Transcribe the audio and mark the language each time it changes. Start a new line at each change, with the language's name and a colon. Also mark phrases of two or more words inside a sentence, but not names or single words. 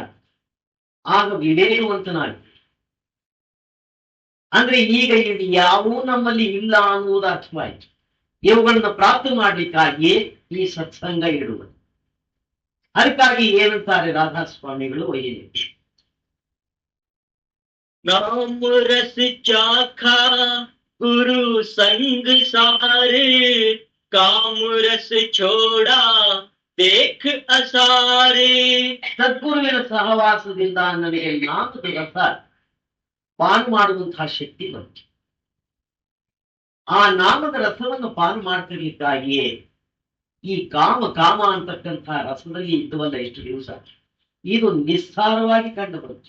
Kannada: ಆಗ ವಿವೇಕವಂತನಾಗಿ. ಅಂದ್ರೆ ಈಗ ಇದು ಯಾವೂ ನಮ್ಮಲ್ಲಿ ಇಲ್ಲ ಅನ್ನುವುದು ಅರ್ಥವಾಯಿತು. ಇವುಗಳನ್ನ ಪ್ರಾಪ್ತ ಮಾಡ್ಲಿಕ್ಕಾಗಿಯೇ ಈ ಸತ್ಸಂಗ ಇಡುವುದು. ಅದಕ್ಕಾಗಿ ಏನಂತಾರೆ ರಾಧಾಸ್ವಾಮಿಗಳು? ಒಯ್ಯಿದೆ
Hindi: नाम रस चाखा गुरु संग सारे, काम रस छोड़ा देख असारे.
Kannada: ಸದ್ಗುರುವಿನ ಸಹವಾಸದಿಂದ ನನಗೆ ನಾಮದ ರಸ ಪಾನ ಮಾಡುವಂತಹ ಶಕ್ತಿ ಬಂತು. ಆ ನಾಮದ ರಸವನ್ನು ಪಾನ ಮಾಡ್ತಿರ್ಲಿಕ್ಕಾಗಿಯೇ ಈ ಕಾಮ ಕಾಮ ಅಂತಕ್ಕಂತಹ ರಸದಲ್ಲಿ ಇದ್ದವಲ್ಲ ಎಷ್ಟು ದಿವಸ ಇದು ನಿಸ್ಸಾರವಾಗಿ ಕಂಡು ಬರುತ್ತೆ.